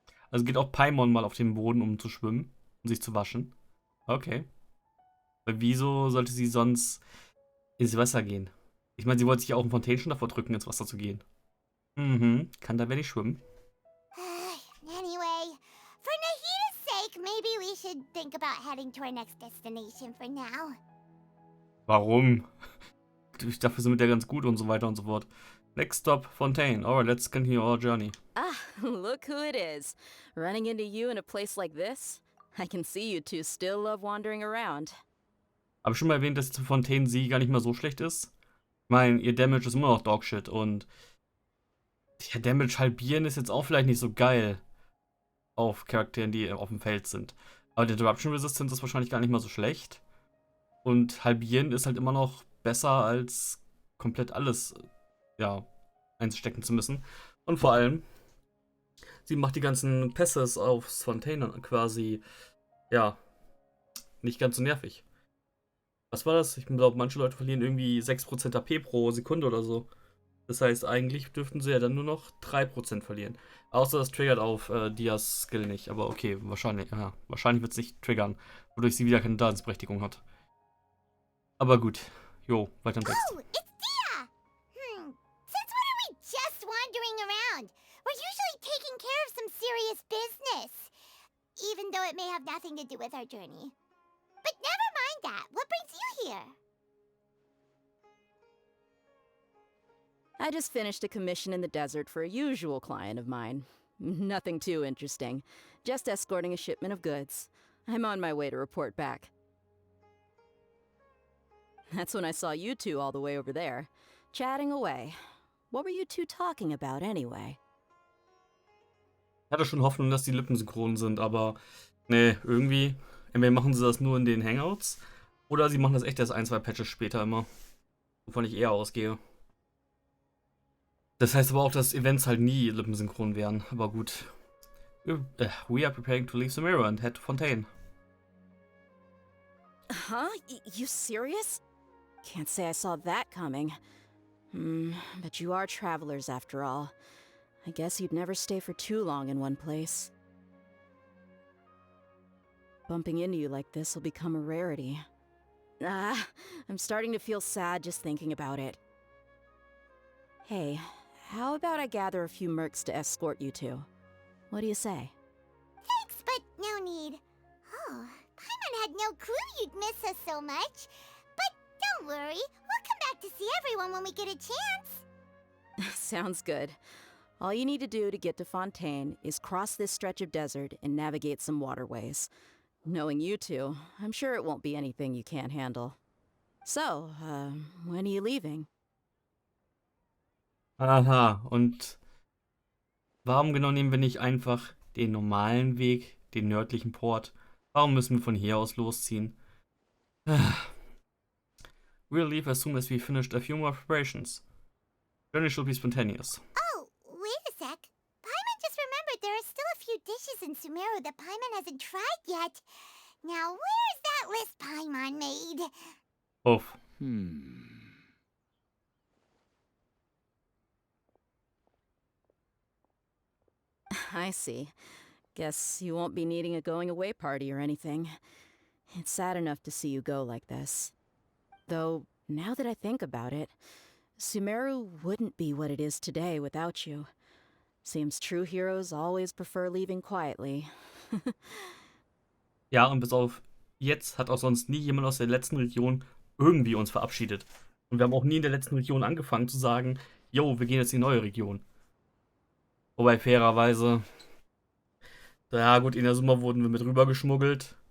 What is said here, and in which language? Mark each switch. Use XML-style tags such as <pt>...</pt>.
<de>Also geht auch Paimon mal auf den Boden, um zu schwimmen und sich zu waschen. Okay. Weil wieso sollte sie sonst ins Wasser gehen? Ich meine, sie wollte sich ja auch im Fontaine schon davor drücken, ins Wasser zu gehen. Mhm. Kann da wer nicht schwimmen?</de> <en>Anyway, for Nahida's sake, maybe we should think about heading to our next destination for now.</en> <de>Warum? Dafür sind wir ja ganz gut und so weiter und so fort.</de> <en>Next stop, Fontaine. Alright, let's continue our journey. Ah, look who it is. Running into you in a place like this? I can see you two still love wandering around.</en> <de>Aber schon mal erwähnt, dass Fontaine sie gar nicht mal so schlecht ist. Ich meine, ihr Damage ist immer noch Dogshit und ja, Damage halbieren ist jetzt auch vielleicht nicht so geil auf Charakteren, die auf dem Feld sind. Aber der Disruption Resistance ist wahrscheinlich gar nicht mal so schlecht. Und halbieren ist halt immer noch besser als komplett alles, ja, einstecken zu müssen. Und vor allem, sie macht die ganzen Passes aufs Fontaine quasi, ja, nicht ganz so nervig. Was war das? Ich glaube, manche Leute verlieren irgendwie 6% AP pro Sekunde oder so. Das heißt, eigentlich dürften sie ja dann nur noch 3% verlieren. Außer das triggert auf Dias Skill nicht. Aber okay, wahrscheinlich, ja, wahrscheinlich wird es nicht triggern, wodurch sie wieder keine Daseinsberechtigung hat. Aber gut. Jo, weiter im Text.</de> <en>Oh, it's Dia! Since when are we just wandering around? We're usually taking care of some serious business. Even though it may have nothing to do with our journey. But never mind that. What brings you here? I just finished a commission in the desert for a usual client of mine. Nothing too interesting. Just escorting a shipment of goods. I'm on my way to report back. That's when I saw you two all the way over there, chatting away. What were you two talking about anyway?</en> <de>Ich hatte schon Hoffnung, dass die Lippen synchron sind, aber nee, irgendwie. Entweder machen sie das nur in den Hangouts oder sie machen das echt erst ein, zwei Patches später immer. Wovon ich eher ausgehe. Das heißt aber auch, dass Events halt nie lippensynchron wären. Aber gut.</de> <en>We are preparing to leave the mirror and head to Fontaine. Huh? You serious? Can't say I saw that coming. But you are travelers after all. I guess you'd never stay for too long in one place. Bumping into you like this will become a rarity. I'm starting to feel sad just thinking about it. Hey, how about I gather a few mercs to escort you two? What do you say? Thanks, but no need. Oh, Paimon had no clue you'd miss us so much. But don't worry, we'll come back to see everyone when we get a chance. Sounds good. All you need to do to get to Fontaine is cross this stretch of desert and navigate some waterways. Knowing you two, I'm sure it won't be anything you can't handle. So, when are you leaving?</en> <de>Aha, und warum genau nehmen wir nicht einfach den normalen Weg, den nördlichen Port? Warum müssen wir von hier aus losziehen?</de> <en>We'll leave as soon as we finished a few more preparations. Journey should be spontaneous. Oh, wait a sec. Paimon just remembered there are still a few dishes in Sumeru that Paimon hasn't tried yet. Now, where's that list Paimon made? Uff. I see. Guess you won't be needing a going away party or anything. It's sad enough to see you go like this. Though, now that I think about it, Sumeru wouldn't be what it is today without you. Seems true heroes always prefer leaving quietly.</en> <de>Ja, und bis auf jetzt hat auch sonst nie jemand aus der letzten Region irgendwie uns verabschiedet. Und wir haben auch nie in der letzten Region angefangen zu sagen, yo, wir gehen jetzt in die neue Region. Wobei fairerweise, ja gut, in der Summe wurden wir mit rübergeschmuggelt.</de>